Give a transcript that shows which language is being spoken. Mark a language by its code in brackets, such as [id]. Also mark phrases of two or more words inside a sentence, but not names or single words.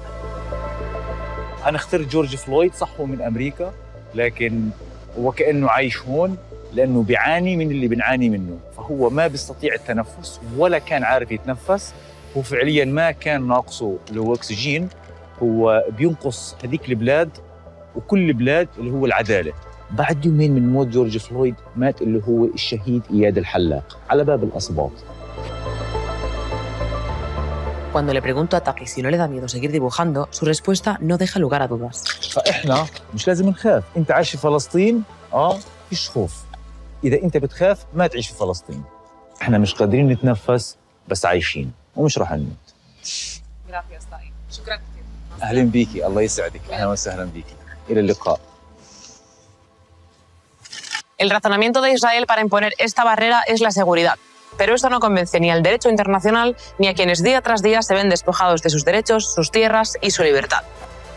[ar] انا اخترت جورج فلويد صح هو من امريكا لكن هو كانه عايش هون لانه بيعاني من اللي بنعاني منه فهو ما بيستطيع التنفس ولا كان عارف يتنفس. هو فعلياً ما كان ناقصه اللي هو أكسجين هو بينقص هذيك البلاد وكل البلاد اللي هو العدالة. بعد يومين من موت جورج فلويد مات اللي هو الشهيد إياد الحلاق على باب الأصباط. [es] Cuando le pregunto a Taqi si no le da miedo seguir dibujando, su respuesta no deja lugar a dudas. [ar] فإحنا مش لازم نخاف. أنت عايش في فلسطين فيش خوف. إذا أنت بتخاف ما تعيش في فلسطين. إحنا مش قادرين نتنفس بس عايشين ومش راح نموت. شكرا. أهلا بيكي الله يسعدك أهلا وسهلا بيكي إلى اللقاء. [es] El razonamiento de Israel para imponer esta barrera es la seguridad, pero esto no convence ni al derecho internacional ni a quienes día tras día se ven despojados de sus derechos, sus tierras y su libertad.